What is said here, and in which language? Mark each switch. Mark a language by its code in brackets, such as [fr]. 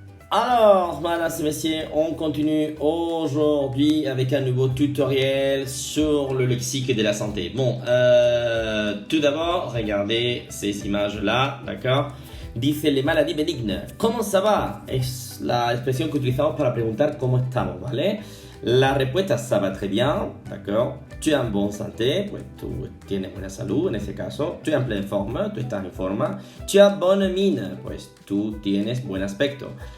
[fr] Alors, mesdames et messieurs, on continue aujourd'hui avec un nouveau tutoriel sur le lexique de la santé. Bon, tout d'abord, regardez ces images-là, d'accord? Dice les maladies benignes. ¿Cómo ça va? [es] Es la expresión que utilizamos para preguntar cómo estamos, ¿vale? La respuesta [fr] ça va très bien, [es] d'accord? [fr] Tu es en bonne santé, [es] pues tú tienes buena salud en ese caso. [fr] Tu es en pleine forme, [es] tú estás en forma. [fr] Tu as bonne mine, [es] pues tú tienes buen aspecto.